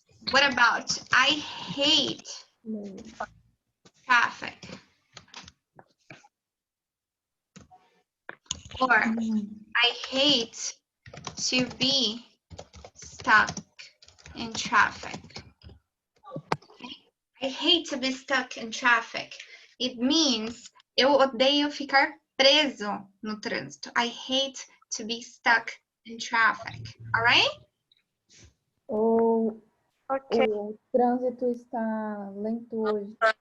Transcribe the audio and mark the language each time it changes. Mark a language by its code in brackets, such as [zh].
[en] What about I hate traffic? Or I hate to be stuck in traffic. I hate to be stuck in traffic. It means [pt] eu odeio ficar preso no trânsito. [en] I hate to be stuck in traffic. All right? [pt] O Ok. trânsito está lento hoje.